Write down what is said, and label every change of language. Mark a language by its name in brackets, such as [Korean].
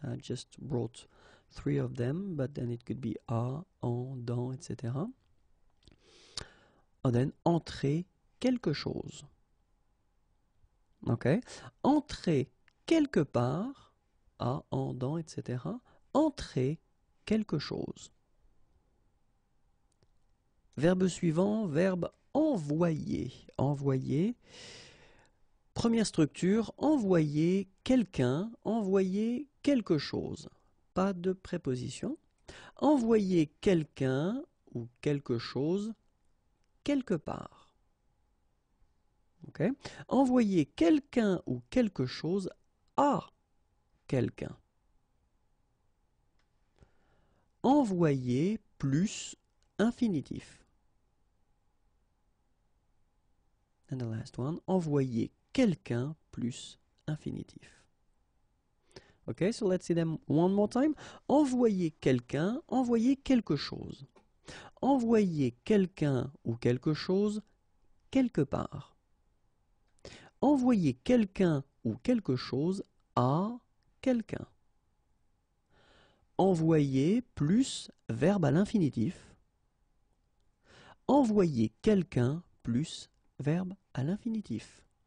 [English] I just brought 3 of them, but then it could be à, en, dans, etc. And then [French] entrer quelque chose. [English] Okay? [French] Entrer quelque part, à, en, dans, etc. Entrer quelque chose. Verbe suivant, verbe envoyer. Envoyer. Première structure, envoyer quelqu'un, envoyer quelque chose. Pas de préposition. Envoyer quelqu'un ou quelque chose quelque part. Okay? Envoyer quelqu'un ou quelque chose à quelqu'un. Envoyer plus infinitif. [English] And the last one, [French] envoyer quelqu'un plus infinitif. [English] Okay, so let's see them one more time. [French] Envoyer quelqu'un, envoyer quelque chose. Envoyer quelqu'un ou quelque chose quelque part. Envoyer quelqu'un ou quelque chose à quelqu'un. Envoyer plus verbe à l'infinitif. Envoyer quelqu'un plus verbe à l'infinitif.